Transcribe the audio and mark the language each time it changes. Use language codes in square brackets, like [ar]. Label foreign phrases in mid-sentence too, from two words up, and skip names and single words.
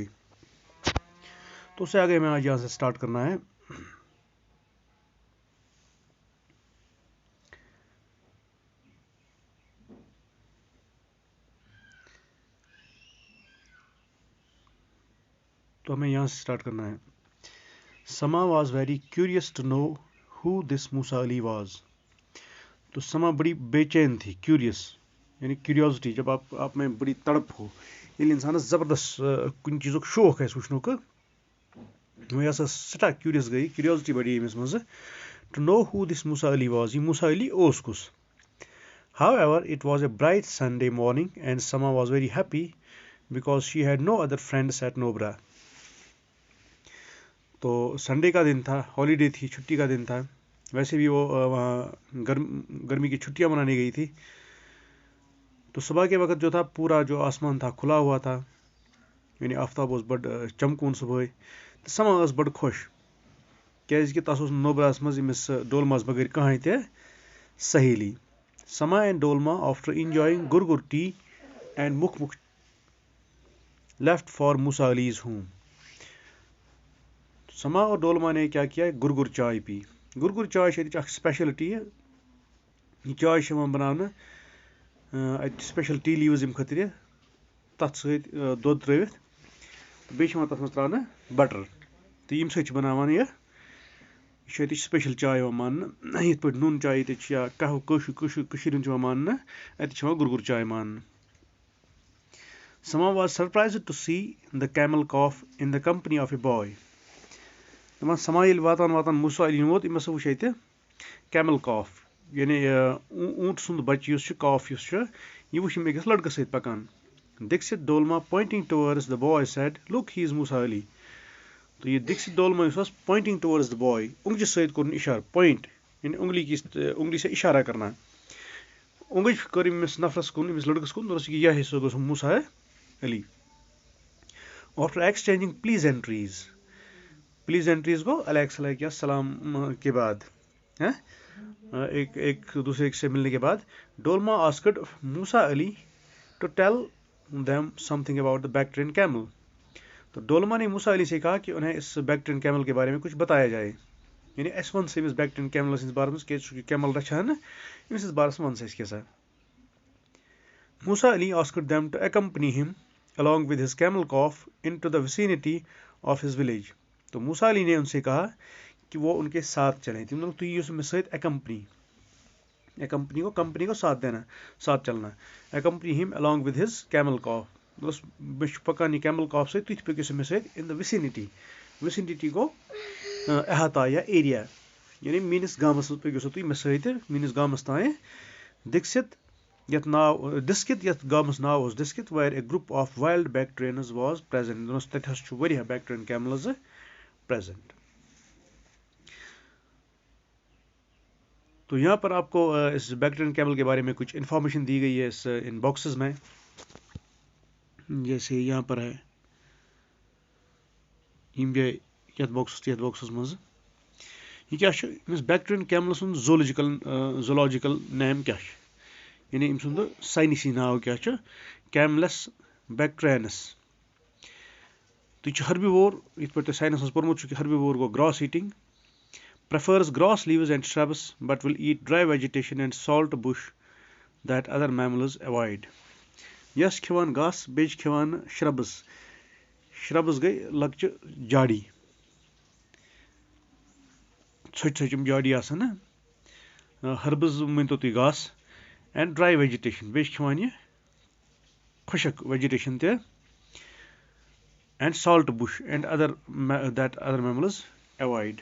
[ur] تو اس سے آگے میں آج یہاں سے سٹارٹ کرنا ہے. تو ہمیں یہاں سے سٹارٹ کرنا ہے. [en] Sama was very curious to know who this Musa Ali was. [ur] تو سما بڑی بے چین تھی. کیوریس یعنی کیوریوسٹی، جب آپ میں بڑی تڑپ ہو، [ks] ییٚلہِ اِنسانَس زبردست کُنہِ چیٖزُک شوق آسہِ وٕچھنُک، وۄنۍ ہسا سٮ۪ٹھاہ کیوریس گٔیے، کیوریوسٹی بڑے أمِس منٛز [en] to know who this Musa Ali was. [ks] یہِ موسیٰ علی اوس کُس. [en] However, it was a bright Sunday morning and Sama was very happy because she had no other friends at Nobra. [ur] تو سنڈے کا دن تھا، ہالیڈے تھی، چھٹی کا دن تھا. ویسے بھی وہ وہاں گرمی کی چھٹیاں منانے گئی تھی. تو صبح کے وقت جو تھا پورا جو آسمان تھا کھلا ہوا تھا، یعنی [ks] آفتاب اوس بڑ چمکون صبحٲے. تہٕ سما ٲس بڑ خۄش کیازکہِ تَس اوس نہٕ نوبراہس منٛز أمِس ڈولماہس بغٲر کٕہٕنۍ تہِ سہیلی. [en] Sama and Dolma, after enjoying gurgur tea and mukh left for Musa Ali's home. [ur] سما اور ڈولما نے کیا کیا؟ گرگر چائے پی. [ks] گرگر چائے چھِ ییٚتِچ اکھ سپیشلٹی. یہِ چاے چھِ یِوان بناونہٕ اَتہِ [en] special tea leaves [ks] ییٚمہِ خٲطرٕ تَتھ سۭتۍ دۄد ترٲوِتھ، بیٚیہِ چھِ یِوان تَتھ منٛز تراونہٕ بٹر، تہٕ ییٚمہِ سۭتۍ چھِ بناوان یہِ چھِ ییٚتِچ سپیشل چاے یِوان ماننہٕ. یِتھ پٲٹھۍ نوٗن چاے ییٚتِچ چھِ یا قہوٕ کٔشیٖرِ ہُنٛد چھِ یِوان ماننہٕ، اَتہِ چھِ یِوان گرگر چاے ماننہٕ. [en] Sama was surprised to see the camel cough in the company of a boy. [ks] دَپان سما ییٚلہِ واتان موسیٰ علی ووت، أمۍ ہسا وٕچھ ییٚتہِ [en] camel calf, [ks] یعنی اوٗنٹ سُنٛد بچہِ یُس چھُ، کاف یُس چھُ، یہِ وٕچھ أمۍ أکِس لڑکہٕ سۭتۍ پکان. [en] Dixit Dolma pointing towards the boy said, "Look, he is Musa Ali." [ks] تو یہِ Dixit Dolma یُس اوس [en] pointing towards the boy، [ks] اونگجہِ سۭتۍ کوٚرُن اِشارٕ، پویِنٹ یعنی [ur] اونگلی سے اِشارہ کرنا. [ks] اونگج کٔر أمِس نفرس کُن، أمِس لڑکس کُن، دوٚپُس یہِ ہے سُہ گوٚژھ موسیٰ علی. [en] After exchanging pleasantries [ur] گو الیکس لائک یا سلام کے بعد، ایک دوسرے سے ملنے کے بعد، [en] Dolma asked Musa Ali to tell them something about the Bactrian camel. [ur] تو ڈولما نے موسیٰ علی سے کہا کہ انہیں اس بیکٹرین کیمل کے بارے میں کچھ بتایا جائے. [ks] یعنی اَسہِ وَن سا أمِس بیکٹرین کیمل سٕنٛدِس بارس منٛز، کیازِ سُہ چھُ کیمل رچھان، أمِس سٕنٛدِس بارس منٛز وَن سا اَسہِ کیٛاہ سا. موسیٰ علی [en] asked them to accompany him along with his camel cough into the vicinity of his village. [ur] تو موسیٰ علی نے ان سے کہا کہ وہ ان کے ساتھ چلیں. تم لوگ تو یہ اس میں ساتھ اکمپنی کو کمپنی کو ساتھ دینا، ساتھ چلنا. [en] accompany him along with his camel cough. [ks] بس بہٕ چھُس پکان یہ کیمل کاف سۭتۍ، تُہۍ پٔکِو مےٚ سۭتۍ [en] in the vicinity [ks] گوٚو احاطہ یا ایریا، یعنی میٲنِس گامس منٛز پٔکِو سا تُہۍ مےٚ سۭتۍ میٲنِس گامس تانۍ. Dixit یتھ گامس ناو اوس ڈسکت، [en] where a group of wild Bactrians was present. [ks] تتہِ حظ چھُ واریاہ بیکٹرین کیملز present. [ur] تو یہاں پر آپ کو اس بیکٹرین کیمل کے بارے میں کچھ انفارمیشن دی گئی ہے ان باکسز میں. [ks] جیسے یہاں پر ہے یم گٔے یتھ باکسس منٛز یہ کیا چھُ أمِس بیکٹرین کیمل سُنٛد [en] zoological name [ks] کیا چھُ، یعنی أمۍ سُنٛد ساینسی ناو کیا چھُ؟ کیملس بیکٹرینس. تہٕ یہِ چھُ ہربیوور، یِتھ پٲٹھۍ تۄہہِ ساینس منٛز پوٚرمُت چھُ کہ ہربیوور گوٚو [en] grass eating. prefers grass leaves and shrubs but will eat dry vegetation and salt bush that other mammals avoid. [ks] یس کھٮ۪وان گاسہٕ بیٚیہِ چھِ کھٮ۪وان شربس گٔے لۄکچہِ جاڈی، ژھۄٹہِ ژھۄچہِ یِم جاڈی آسان نا، ہربز مٲنتو تُہۍ گاسہٕ [en] and dry vegetation [ks] بیٚیہِ چھِ کھٮ۪وان یہِ خۄشک ویجِٹیشن تہِ [en] and salt bush and other mammals avoid.